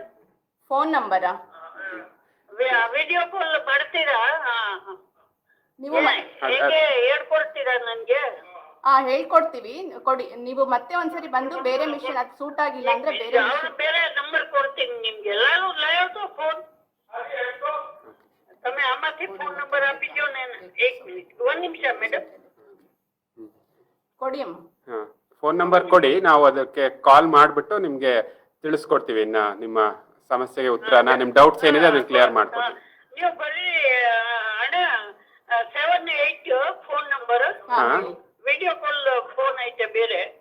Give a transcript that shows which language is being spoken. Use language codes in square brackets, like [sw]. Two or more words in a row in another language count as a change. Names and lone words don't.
[kn] ಫೋನ್ ನಂಬರಾ? [en] video call [kn] ಮಾಡ್ತೀರಾ? ನೀವು ಹೇಗೆ ಹೇಳ್ಕೊಡ್ತೀರಾ ನನ್ಗೆ? ಹೇಳ್ಕೊಡ್ತೀವಿ, ಕೊಡಿ. ನೀವು ಮತ್ತೆ ಒಂದ್ಸರಿ ಬಂದು ಬೇರೆ ಮಿಷಿನ್ ಅದು ಸೂಟ್ ಆಗಿಲ್ಲ ಅಂದ್ರೆ ಬೇರೆ ಮಿಷಿನ್. ಬೇರೆ ನಂಬರ್ ಕೊಡ್ತೀನಿ ನಿಮ್ಗೆ. ಎಲ್ಲರೂ [hi] लाया तो फोन [gu] તમે આમાંથી ફોન નંબર આપી દો ને. [kn] 1 મિનિટ, 1 ನಿಮಿಷ ಮೇಡಮ್. ಕೊಡಿ ಅಮ್ಮ. [en] phone number [kn] ಕೊಡಿ, ನಾವು ಅದಕ್ಕೆ ಕಾಲ್ ಮಾಡಿಬಿಟ್ಟು ನಿಮಗೆ ತಿಳಿಸ್ಕೊಡ್ತೀವಿ ಇನ್ನ ನಿಮ್ಮ ಸಮಸ್ಯೆಗೆ ಉತ್ತರನ. ನಿಮ್ಮ ಡೌಟ್ಸ್ ಏನಿದೆ ಅದನ್ನ ಕ್ಲಿಯರ್ ಮಾಡ್ಕೊಡ್ತೀವಿ. ನೀವು ಬರೀ ಅಣ್ಣ 78 [en] phone number, video call phone [kn] ಐತೆ ಬೇರೆ.